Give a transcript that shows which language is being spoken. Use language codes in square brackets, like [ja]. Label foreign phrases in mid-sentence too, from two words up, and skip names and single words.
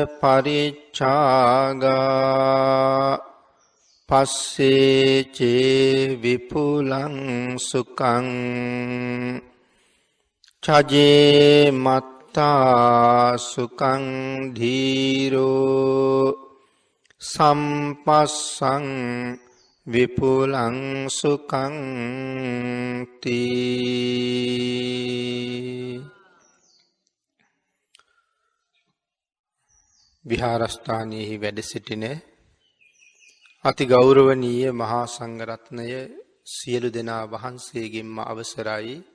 [pi] පරිච්ඡාගා පස්සේ චේ විපුලං සුඛං චජේ මත්තා සුඛං ධීරෝ සම්පස්සං විපුලං සුඛං [si] තී විහාරස්ථානයේ වැඩ සිටින අති ගෞරවනීය මහා සංඝරත්නය සියලු දෙනා වහන්සේගෙන්ම අවසරයි